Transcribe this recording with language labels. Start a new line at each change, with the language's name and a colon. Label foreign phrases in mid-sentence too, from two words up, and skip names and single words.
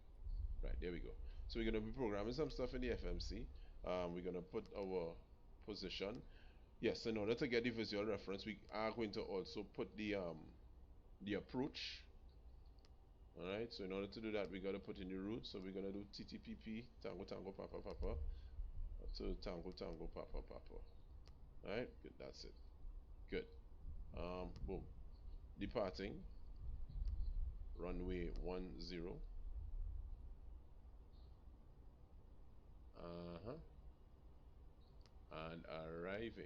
English: Right, there we go. So we're going to be programming some stuff in the FMC. We're going to put our position. Yes, in order to get the visual reference, we are going to also put the approach. All right. So in order to do that, we got to put in the route. So we're going to do TTPP Tango Tango Papa Papa to Tango Tango Papa Papa. All right. Good. That's it. Good. Boom. Departing. Runway 10. Uh-huh. And arriving.